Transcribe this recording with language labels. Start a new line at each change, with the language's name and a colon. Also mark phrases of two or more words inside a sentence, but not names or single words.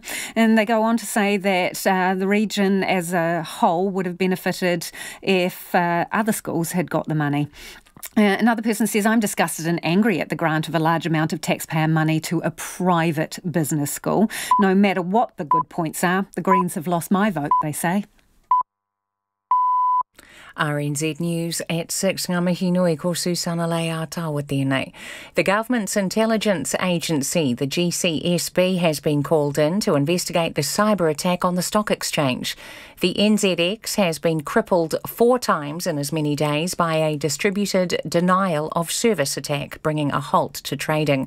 English: And they go on to say that the region as a whole would have benefited if other schools had got the money. Another person says, I'm disgusted and angry at the grant of a large amount of taxpayer money to a private business school. No matter what the good points are, the Greens have lost my vote, they say. RNZ News at 6.
Māori: Ngā mihi nui ko Susana Lei a tāua tēnei.
English: The government's intelligence agency, the Gcsp, has been called in to investigate the cyber attack on the stock exchange. The NZX has been crippled 4 times in as many days by a distributed denial of service attack, bringing a halt to trading.